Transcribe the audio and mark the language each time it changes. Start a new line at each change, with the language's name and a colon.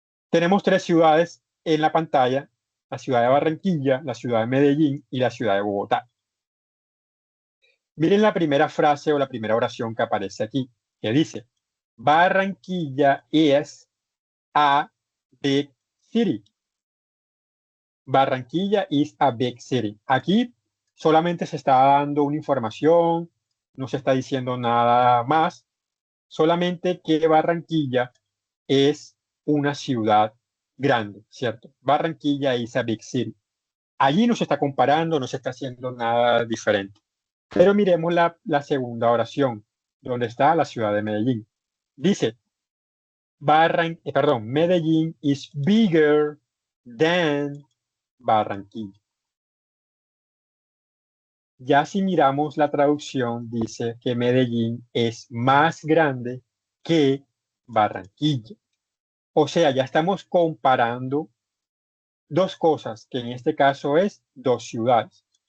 Spanish: Tenemos 3 ciudades en la pantalla: la ciudad de Barranquilla, la ciudad de Medellín y la ciudad de Bogotá. Miren la primera frase o la primera oración que aparece aquí, que dice,
English: Barranquilla is a big city. Barranquilla is a big city.
Spanish: Aquí solamente se está dando una información, no se está diciendo nada más, solamente que Barranquilla es una ciudad grande, ¿cierto?
English: Barranquilla is a big city.
Spanish: Allí no se está comparando, no se está haciendo nada diferente. Pero miremos la segunda oración, donde está la ciudad de Medellín. Dice,
English: Medellín is bigger than Barranquilla.
Spanish: Ya si miramos la traducción, dice que Medellín es más grande que Barranquilla. O sea, ya estamos comparando dos cosas, que en este caso es dos ciudades.